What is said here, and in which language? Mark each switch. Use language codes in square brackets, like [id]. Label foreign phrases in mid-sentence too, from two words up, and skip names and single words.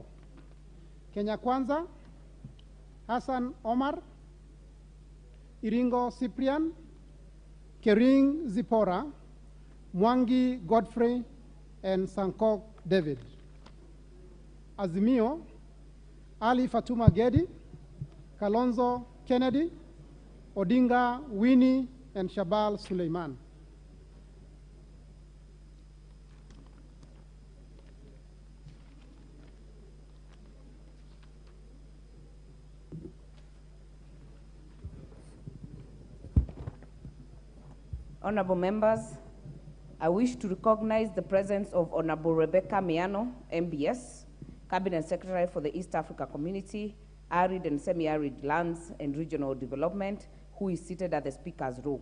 [en] Kenya Kwanza, Hassan Omar, Iringo Cyprian, Kering Zipora, Mwangi Godfrey, and Sankok David. Azimio, Ali Fatuma Gedi, Kalonzo Kennedy, Odinga Winnie, and Shabal Suleiman. Honorable members, I wish to recognize the presence of Honorable Rebecca Miano, MBS, Cabinet Secretary for the East Africa Community, Arid and Semi-Arid Lands and Regional Development, who is seated at the Speaker's row.